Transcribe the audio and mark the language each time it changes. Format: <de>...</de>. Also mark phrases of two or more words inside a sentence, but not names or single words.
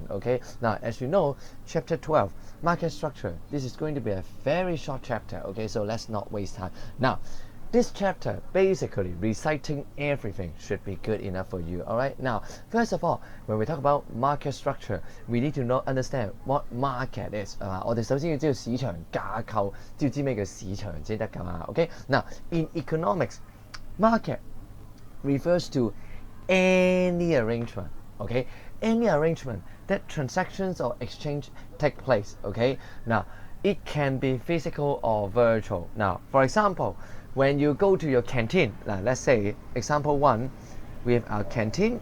<en>Okay, now as you know, chapter 12 market structure. This is going to be a very short chapter. Okay, so let's not waste time. Now, this chapter basically reciting everything should be good enough for you. Alright, now first of all, when we talk about market structure, we need to understand what market is.</en> <yue>我哋首先要知道市場架構，知咩叫市場先得㗎嘛。</yue> <en>Okay, now in economics, market refers to any arrangement. Okay, any arrangement that transactions or exchange take place. Okay, now it can be physical or virtual. Now, for example, when you go to your canteen, let's say example 1, we have our canteen.</en>